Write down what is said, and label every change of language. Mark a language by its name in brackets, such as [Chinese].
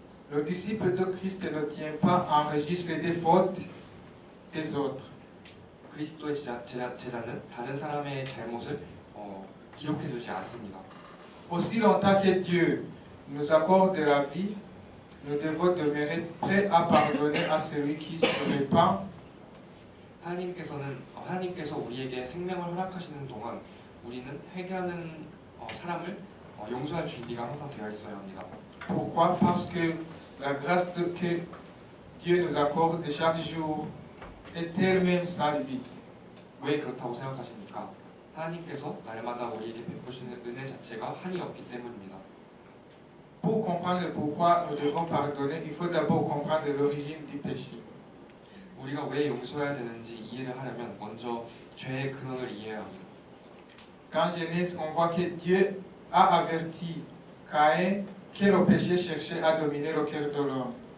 [French] Le disciple de Christ ne tient pas en registre des fautes des autres. [Korean] 그리스도의 제자는 다른 사람의 잘못을 기록해 주지 않습니다. [French] Aussi longtemps que Dieu nous accorde la vie, nous devons demeurer prêts à pardonner à celui qui se repent. [Korean] 하나님께서 우리에게 생명을 허락하시는 동안 우리는 회개하는 사람을 용서할 준비가 항상 되어 있어야 합니다. [French] Pourquoi? Parce que la grâce que Dieu nous accorde chaque jour est elle-même sans limite. [Korean] 왜 그렇다고 생각하십니까? 하나님께서 날마다 우리에게 베푸시는 은혜 자체가 한이 없기 때문입니다. [French] Pour comprendre pourquoi nous devons pardonner, il faut d'abord comprendre l'origine du péché. [Korean] 우리가 왜 용서해야 되는지 이해를 하려면 먼저 죄의 근원을 이해해야 합니다. [French] Dans Genèse, on voit que Dieu a averti Caïn que le péché cherchait à dominer le cœur de l'homme.